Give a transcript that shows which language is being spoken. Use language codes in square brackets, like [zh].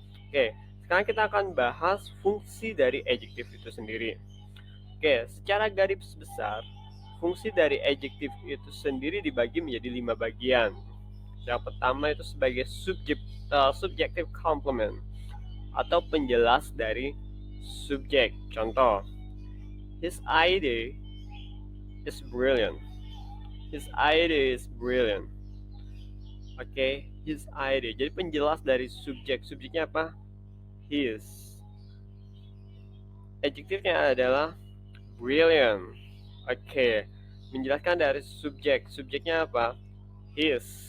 [id] Oke, sekarang kita akan bahas fungsi dari adjektif itu sendiri. Oke, secara garis besar, fungsi dari adjektif itu sendiri dibagi menjadi 5 bagian. Yang pertama itu sebagai subjective complement atau penjelas dari subjek. Contoh, [en] his idea is brilliant. His idea is brilliant. Oke, his idea. [id] Jadi penjelas dari subjek. Subjeknya apa? His. Adjektifnya adalah brilliant. Oke, menjelaskan dari subjek. Subjeknya apa? His.